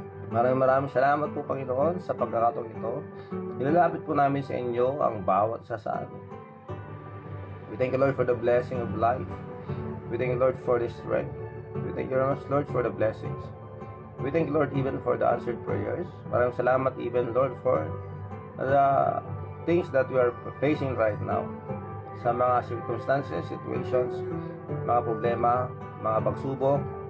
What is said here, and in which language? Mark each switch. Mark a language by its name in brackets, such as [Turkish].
[Filipino] Maraming salamat po, Panginoon, sa pagkakataong ito. Nilalapit po namin sa inyo ang bawat isa sa amin. [English] We thank you, Lord, for the blessing of life. We thank you, Lord, for the strength. We thank you, Lord, for the blessings. We thank you, Lord, even for the answered prayers. [Filipino] Maraming salamat [English] even, Lord, for the things that we are facing right now. [Filipino] Sa mga circumstances, situations, mga problema, mga pagsubok.